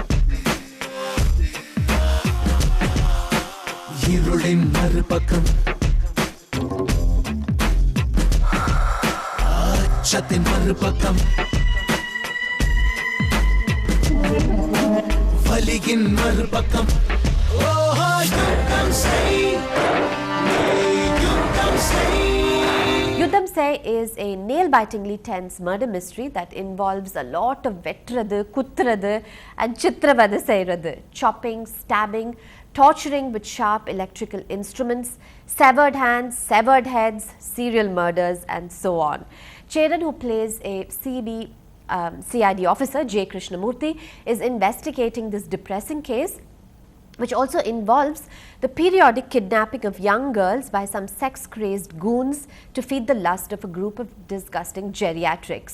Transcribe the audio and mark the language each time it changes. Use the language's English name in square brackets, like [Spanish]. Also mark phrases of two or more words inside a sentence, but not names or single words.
[Tamil] இருளின் மறுபக்கம் அச்சத்தின் மறுபக்கம் வலியின் மறுபக்கம் [English] Yudhamsei is a nail-bitingly tense murder mystery that involves a lot of [Tamil] வெட்டுறது, குத்துறது [English] and [Tamil] சித்திரவதை செய்றது, [English] chopping, stabbing, torturing with sharp electrical instruments, severed hands, severed heads, serial murders and so on. Cheran, who plays a CID officer, J. Krishnamurthy, is investigating this depressing case, which also involves the periodic kidnapping of young girls by some sex-crazed goons to feed the lust of a group of disgusting geriatrics.